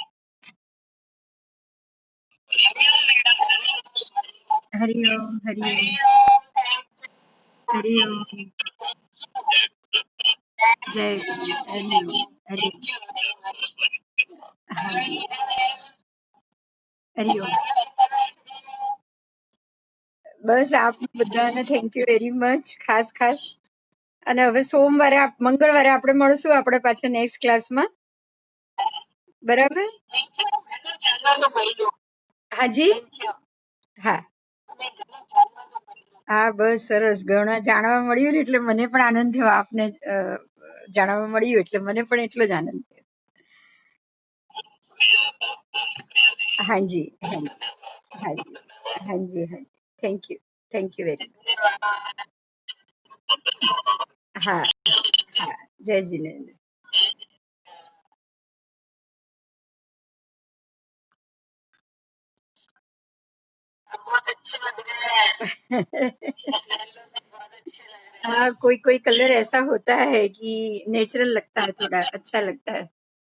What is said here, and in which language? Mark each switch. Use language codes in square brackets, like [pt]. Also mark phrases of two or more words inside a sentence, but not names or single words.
[hi] हरिओम। हरिओम। हरिओम। जय गुरु। हरिओम। हरिओम। हरिओम। [gu] બસ આપ બધાને [en] Thank you very much, [gu] ખાસ. અને હવે મંગળવારે આપણે મળશું આપણે પાછા [en] next class, [gu] બરાબર? હાજી. હા હા, બસ સરસ. ઘણા જાણવા મળ્યું ને એટલે મને પણ આનંદ થયો. આપને જાણવા મળ્યું એટલે મને પણ એટલો જ આનંદ થયો. હાજી. હાજી. હાજી. હાજી. [en] Thank you very much. [hi] हाँ हाँ, जय जिनेन्द्र। हाँ, कोई कोई कलर ऐसा होता है कि नेचुरल लगता है, थोड़ा अच्छा लगता है।